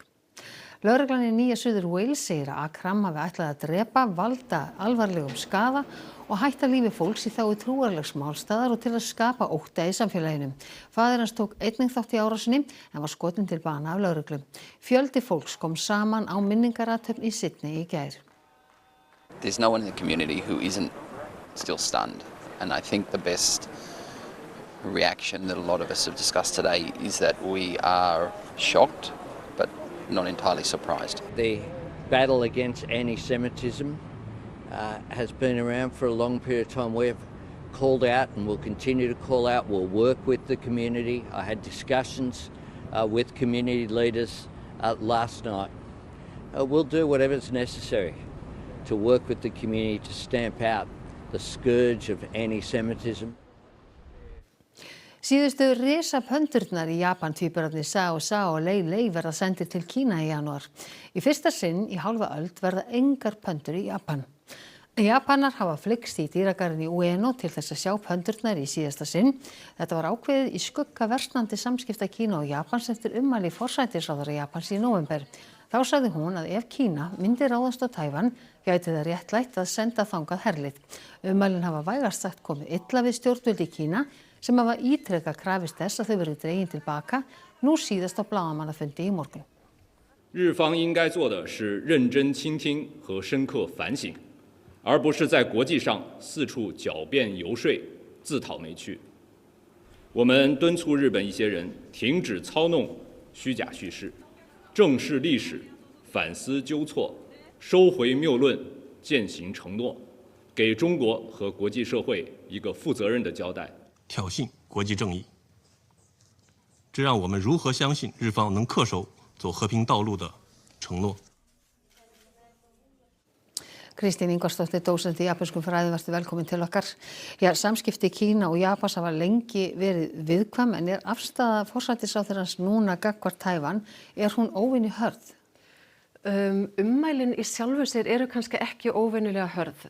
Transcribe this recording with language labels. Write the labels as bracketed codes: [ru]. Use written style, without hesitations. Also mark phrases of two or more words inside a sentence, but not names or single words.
[is] Lögreglan í Nýja Suður Wales segir að Akram hafi ætlað að drepa, valda alvarlegum skaða og hætta lífi fólks í þágu trúarlegs málstaðar og til að skapa ótta í samfélaginu. Faðir hans tók einnig þátt í árásinni en var skotinn til bana af lögreglu. Fjöldi fólks kom saman á minningarathöfn í Sydney í gær. [en] There's no one in the community who isn't still stunned. And I think the best reaction that a lot of us have discussed today is that we are shocked, but not entirely surprised. The battle against anti-Semitism has been around for a long period of time. We've called out and will continue to call out. We'll work with the community. I had discussions with community leaders last night. We'll do whatever's necessary to work with the community to stamp out the scourge of anti-Semitism. [is] Síðustu risapöndurnar í Japan, tvíburarnir Sao og Lei verða sendir til Kína í janúar. Í fyrsta sinn í hálfa öld verða engar pöndur í Japan. Japanar hafa flykkst í dýragarðinn í Ueno til þess að sjá pöndurnar í síðasta sinn. Þetta var ákveðið í skugga versnandi samskipta Kína og Japans eftir ummæli forsætisráðherra Japans í nóvember. Þá sagði hún að ef Kína myndi ráðast á Taívan gæti það réttlætt að senda þangað herlið. Ummælin hafa vægast sagt komið illa við stjórnvöld í Kína sem hafa ítrekað krafist þess að þau verði dregin tilbaka, nú síðast á blaðamannafundi í morgun. [zh] 日方应该做的是认真倾听和深刻反省，而不是在国际上四处狡辩游说、自讨没趣。我们敦促日本一些人停止操弄虚假叙事，正视历史，反思纠错，收回谬论，践行承诺，给中国和国际社会一个负责任的交代。挑衅国际正义，这让我们如何相信日方能恪守走和平道路的承诺？ [is] Kristín Ingvarsdóttir, dósent í japönskum fræðum, vertu velkomin til okkar. Já, samskipti Kína og Japans hafa lengi verið viðkvæm, en afstaða forsætisráðherrans núna gagnvart Taívan, hún óvenju hörð? Ummælin í sjálfu sér eru kannski ekki óvenjulega hörð.